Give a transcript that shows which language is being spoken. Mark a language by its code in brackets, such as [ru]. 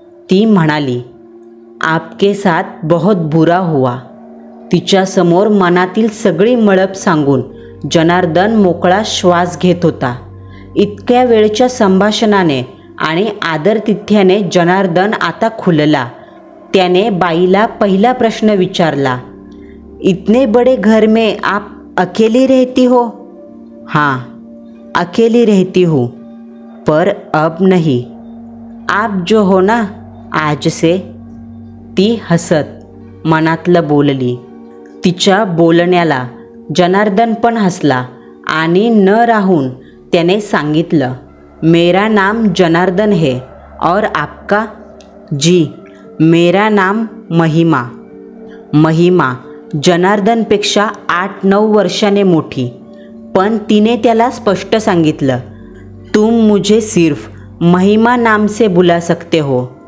[mr] ती म्हणाली, [hi] आपके साथ बहुत बुरा हुआ. [mr] तिच्यासमोर मनातील सगळी मळप सांगून जनार्दन मोकळा श्वास घेत होता. इतक्या वेळच्या संभाषणाने आणि आदरातिथ्याने जनार्दन आता खुलला. त्याने बाईला पहिला प्रश्न विचारला, [hi] इतने बड़े घर में आप अकेली रहती हो? हाँ, अकेली रहती हूँ, पर अब नहीं, आप जो हो ना आज से. [mr] ती हसत मनातलं बोलली. तिच्या बोलण्याला जनार्दन पण हसला आणि न राहून त्याने सांगितलं, [hi] मेरा नाम जनार्दन है और आपका? जी, मेरा नाम महिमा. [mr] महिमा जनार्दनपेक्षा 8-9 वर्षाने मोठी, पण तिने त्याला स्पष्ट सांगितलं, [hi] तुम मुझे सिर्फ महिमा नाम से बुला सकते हो.